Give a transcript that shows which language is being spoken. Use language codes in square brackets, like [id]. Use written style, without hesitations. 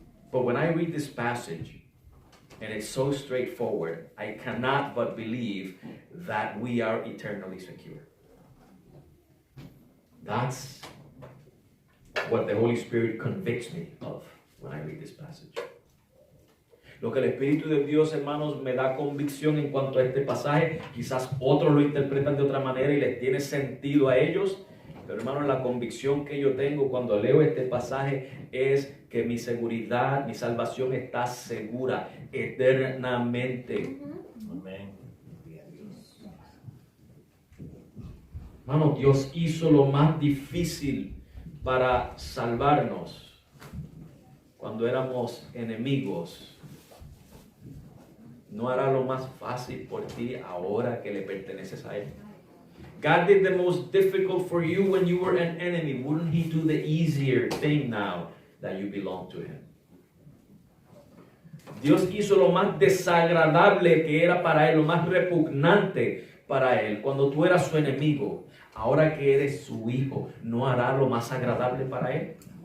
[en] But when I read this passage, and it's so straightforward, I cannot but believe that we are eternally secure. That's what the Holy Spirit convicts me of when I read this passage. [es] Lo que el Espíritu de Dios, hermanos, me da convicción en cuanto a este pasaje. Quizás otros lo interpretan de otra manera y les tiene sentido a ellos. Pero, hermanos, la convicción que yo tengo cuando leo este pasaje es que mi seguridad, mi salvación está segura eternamente. Amén. Hermano, Dios hizo lo más difícil para salvarnos cuando éramos enemigos. ¿No hará lo más fácil por ti ahora que le perteneces a Él? [en] God did the most difficult for you when you were an enemy. Wouldn't He do the easier thing now that you belong to Him? [es] Dios hizo lo más desagradable que era para Él, lo más repugnante para Él cuando tú eras su enemigo, ahora que eres su hijo, ¿no hará lo más agradable para Él?